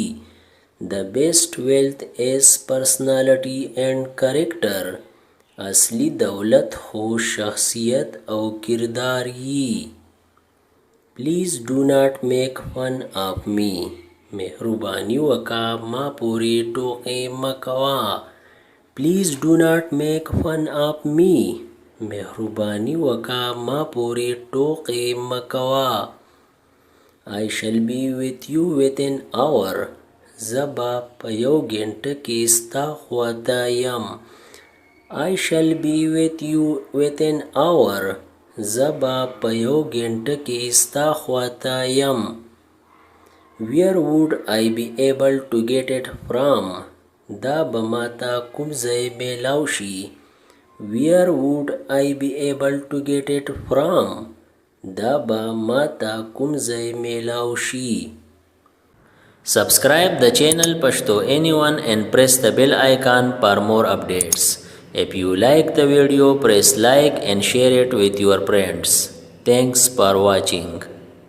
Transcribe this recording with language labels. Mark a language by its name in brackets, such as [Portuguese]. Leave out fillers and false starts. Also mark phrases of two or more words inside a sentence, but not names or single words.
[English] The best wealth is personality and character. [Pashto] اصلی دولت خو شخصیت او کردار یي. [English] Please do not make fun of me. [Pashto] مهرباني وکا ما پوری ټوکې مکوا. [English] Please do not make fun of me. [Pashto] مهرباني وکا ما پوری ټوکې مکوا. [English] I shall be with you within hour. [Pashto] زبا په یو ګنټه کې ستا خواته یم. [English] I shall be with you within hour. [Pashto] زبا په یو ګنټه کې ستا خواته یم. [English] Where would I be able to get it from? [Pashto] دا به ماته کوم ځای میلاو شي. [English] Where would I be able to get it from? [Pashto] دا به ماته کوم ځای میلاو شي. [English] Subscribe the channel Pashto Anyone and press the bell icon for more updates. If you like the video, press like and share it with your friends. Thanks for watching.